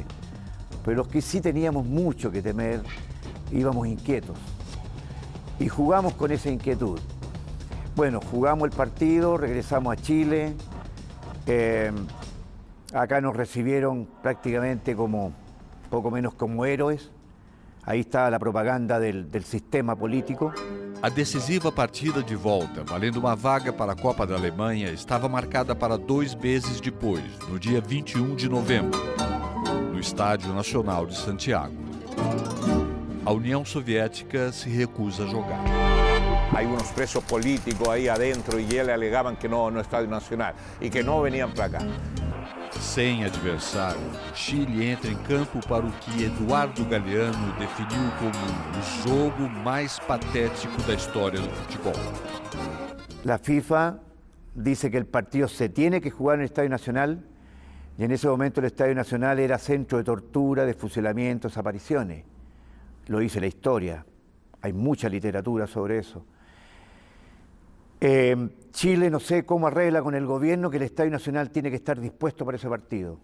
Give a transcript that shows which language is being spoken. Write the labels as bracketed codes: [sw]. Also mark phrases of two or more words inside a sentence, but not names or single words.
[es] Pero los que sí teníamos mucho que temer, íbamos inquietos. Y jugamos con esa inquietud. Bueno, jugamos el partido, regresamos a Chile. Acá nos recibieron prácticamente como, poco menos como héroes. [pt] Aí está a propaganda [es] del sistema político. [pt] A decisiva partida de volta, valendo uma vaga para a Copa da Alemanha, estava marcada para 2 meses depois, no dia 21 de novembro, no Estádio Nacional de Santiago. A União Soviética se recusa a jogar. [es] Hay unos presos políticos ahí adentro y ellos alegaban que no Estadio Nacional y que no venían para acá. [pt] Sem adversário, Chile entra em campo para o que Eduardo Galeano definiu como o jogo mais patético da história do futebol. [es] La FIFA dice que el partido se tiene que jugar en el Estadio Nacional y en ese momento el Estadio Nacional era centro de tortura, de fusilamientos, desapariciones. Lo dice la historia, hay mucha literatura sobre eso. Chile no sé cómo arregla con el gobierno que el Estadio Nacional tiene que estar dispuesto para ese partido.